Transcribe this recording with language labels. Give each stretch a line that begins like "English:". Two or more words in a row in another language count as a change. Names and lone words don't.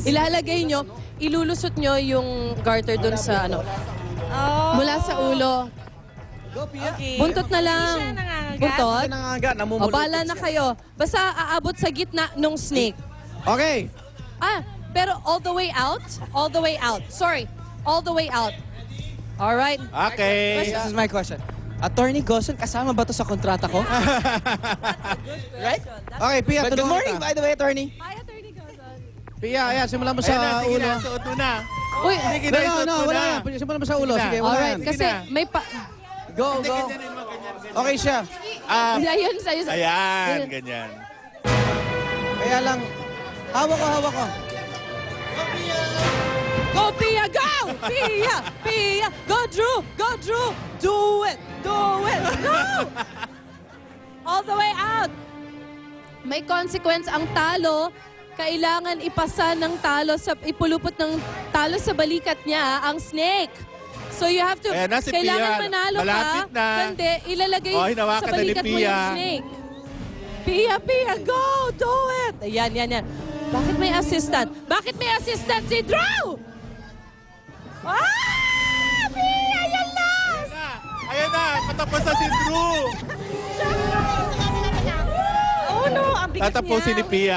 Filipino: Ilalagay nyo, ilulusot nyo yung garter dun sa ano. Mula sa ulo. Buntot na lang. Siya nangangagat. Buntot? Nangangagat, O, namumulot. bala na kayo. Basta aabot sa gitna nung snake. Okay.
English: Pero all the way out? All the way out. Sorry. All the way out. Alright. Okay. This is my question.
Filipino: Attorney Goson, kasama ba to sa kontrata ko?
English: Right? Okay, Pia, But good morning, by the way, attorney. Hi, Attorney Gozon.
Filipino: Pia, ayan, simulan mo sa ulo. suot mo na. Uy, Wala yan. Simulan mo sa ulo. Sige, wala alright. yan. Kasi may pa... Go. Okay siya. Ayun, sa'yo. Ayan, ganyan. Kaya lang, hawak ko.
English: Go, Pia, go! Pia! Go, Drew! Do it! Go! All the way out!
Filipino: May consequence ang talo. Kailangan ipasa ng talo ipulupot ng talo sa balikat niya ang snake.
English: So you have to,
Filipino: Ayan na si kailangan Pia. manalo Malapit ka. na. Hindi, ilalagay Oh, hinawakan sa na ni balikat mo Pia.
English: yung snake. Pia, go! Do it!
Filipino: Ayan. Bakit may assistant? Si Drew? Pia, yan last! Ayan na, patapos na si Drew.
English: Oh no,
Filipino: ang bigat Tatapusin ni niya. Pia.